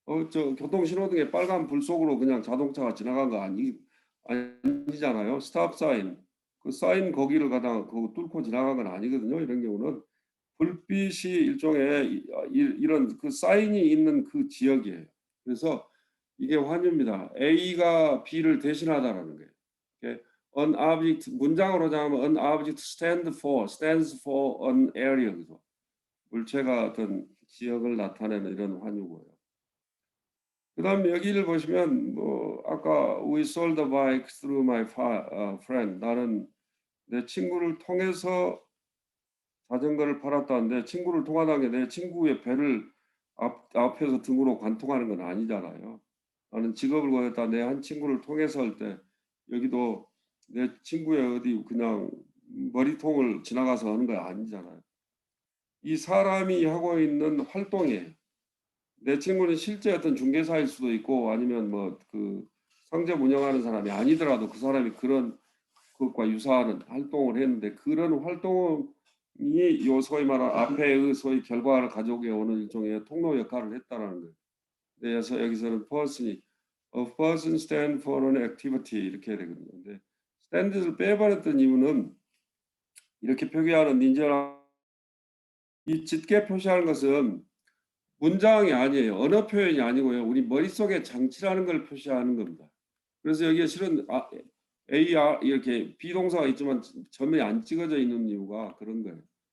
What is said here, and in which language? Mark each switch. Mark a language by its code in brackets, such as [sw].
[ko] 저 교통신호등에 빨간 불 속으로 그냥 자동차가 지나간 거 아니잖아요. 스탑 사인. 그 사인 거기를 가다가 그거 뚫고 지나간 건 아니거든요. 이런 경우는 불빛이 일종의 이런 그 사인이 있는 그 지역이에요. 그래서 이게 환유입니다. A가 B를 대신하다라는 거예요. [en] An object [ko] 문장으로 하자면 [en] an object stands for an area. [ko] 그죠? 물체가 어떤 지역을 나타내는 이런 환유고요. 그다음에 여기를 보시면 뭐 아까 [en] we sold the bike through my friend. [ko] 나는 내 친구를 통해서 자전거를 팔았다는데 친구를 통하다는 게 내 친구의 배를 앞에서 등으로 관통하는 건 아니잖아요. 나는 직업을 구했다. 내 한 친구를 통해서 할 때 여기도 내 친구의 어디 그냥 머리통을 지나가서 하는 거 아니잖아요. 이 사람이 하고 있는 활동이에요. 내 친구는 실제 어떤 중개사일 수도 있고 아니면 뭐 그 상점 운영하는 사람이 아니더라도 그 사람이 그런 그것과 유사한 활동을 했는데 그런 활동이 요 소위 말하는 앞에의 소위 결과를 가져오게 오는 일종의 통로 역할을 했다라는 거예요. 그래서 여기서는 [en] person이 a person stand for an activity [ko] 이렇게 해야 되거든요. 근데 stand를 빼버렸던 이유는 이렇게 표기하는 닌자라 이 짙게 표시하는 것은 문장이 아니에요. 언어 표현이 아니고요. 우리 머릿속에 장치라는 걸 표시하는 겁니다. 그래서 여기에 실은 AR 이렇게 비동사가 있지만 점이 안 찍어져 있는 이유가 그런 거예요.